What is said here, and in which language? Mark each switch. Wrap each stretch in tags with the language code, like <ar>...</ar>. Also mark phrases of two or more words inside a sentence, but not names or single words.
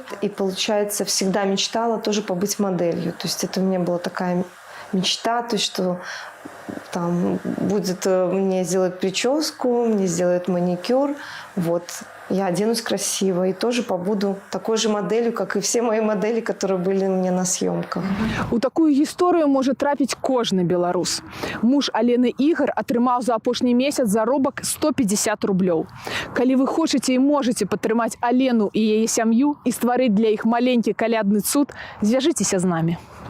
<ru>И, получается, всегда мечтала тоже побыть моделью. То есть это у меня была такая мечта, то есть, что там будет мне сделать прическу, мне сделают маникюр. Вот. Я оденусь красиво и тоже побуду такой же моделью, как и все мои модели, которые были у меня на съемках.</ru> <be>У такую гісторію може трапіць кожны беларус. Муж Алены Ігар атрымаў за апошні месяц заробак 150 рублёў. Калі вы хочаце і можаце падтрымаць Алену і яе сям'ю і стварыць для іх маленькі калядны цуд, звяжыцеся з намі.</be>